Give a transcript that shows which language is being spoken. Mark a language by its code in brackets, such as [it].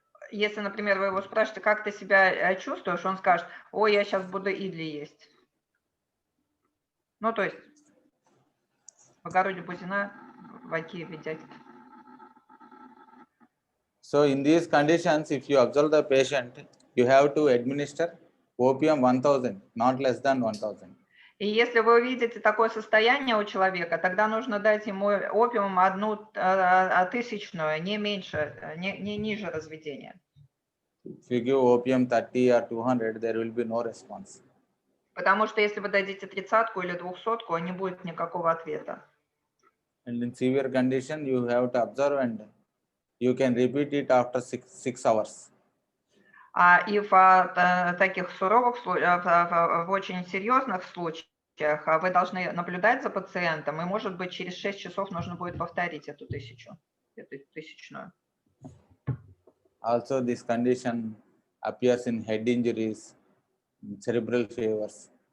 [ru] Если, например, вы его спрашиваете, как ты себя чувствуешь, он скажет, ой, я сейчас буду идли есть. Ну, то есть, в огороде бузина, в Киеве дядьки. [en] So in these conditions, if you observe the patient, you have to administer opium 1000, not less than 1000. [ru] И если вы увидите такое состояние у человека, тогда нужно дать ему опиум 1000, не меньше, не ниже разведения. [en] If you give opium 30 or 200, there will be no response. [ru] Потому что если вы дадите 30-ку или 200-ку, не будет никакого ответа. [en] And in severe condition, you have to observe and you can repeat it after 6 hours. [ru] И в таких суровых случаях, в очень серьезных случаях, вы должны наблюдать за пациентом, и, может быть, через 6 часов нужно будет повторить эту тысячную. [en] Also, this condition appears in head injuries, cerebral fevers.